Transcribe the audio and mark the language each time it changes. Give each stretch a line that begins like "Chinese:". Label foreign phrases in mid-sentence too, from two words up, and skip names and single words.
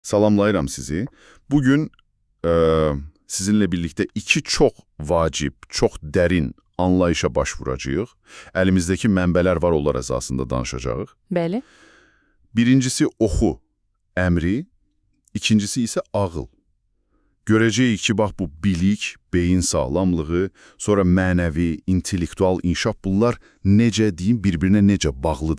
Azerbaijani: Salamlayıram sizi.
Turkish: Bugün sizinle birlikte iki çok vacip, çok derin anlayışa başvuracağıq.
Azerbaijani: Elimizdeki mənbələr var, onlar əsasında danışacağıq. Bəli. Birincisi oxu, əmri, ikincisi isə ağıl. Görəcəyik ki, bax bu bilik, beyin sağlamlığı, sonra mənəvi, intellektual inkişaf bunlar necə deyim, bir-birinə necə bağlıdır.